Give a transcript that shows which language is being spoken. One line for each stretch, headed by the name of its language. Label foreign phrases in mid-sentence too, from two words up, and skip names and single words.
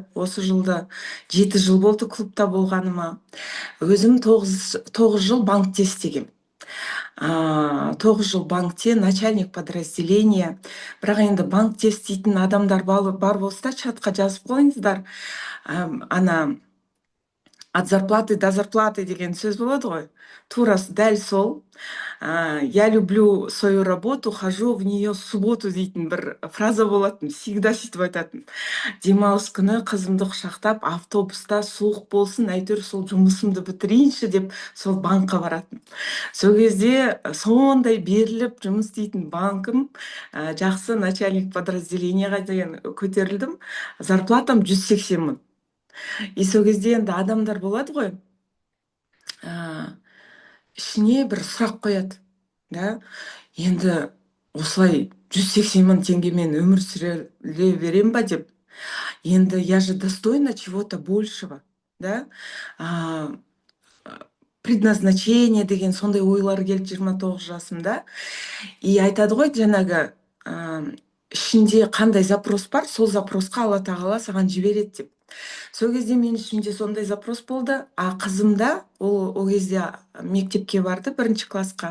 Kazakh: Осы жылда 7 жыл болды клубта болғаныма. Өзім 9 жыл банкте істегем. 9 жыл банкте
Russian: начальник подразделения.
Kazakh: Бірақ енді банкте істейтін адамдар бар болса, чатқа жазып қойыңыздар.
Russian: От зарплаты до зарплаты
Kazakh: деген сөз болады ғой. Турасы дәл сол.
Russian: Я люблю свою работу, хожу в нее в субботу
Kazakh: дейтін бір фраза болатын. Всегда сөйтіп айтатын. Демалыс күні қызымды құшақтап, автобуста суық болсын, әйтеуір сол жұмысымды бітірейінші деп сол банкқа баратын. Сол кезде сондай беріліп жұмыс істейтін банкым, жақсы
Russian: начальник подразделениеға
Kazakh: деген көтерілдім. Зарплатам 180 мың. И сол кезде енді адамдар болады ғой, ішіне бір сұрақ қояды, да? Енді осылай 180 мың теңгемен өмір сүре берем ба деп.
Russian: Енді я же достойна чего-то большего, да?
Kazakh: Предназначение деген сондай ойлар келді 29 жасымда. И айтады ғой жаңағы, ішінде қандай запрос бар, сол запросқа алла тағала саған жібереді деп. Сол кезде мен ішімде сондай запрос болды. А қызымда ол кезде мектепке барды, бірінші классқа.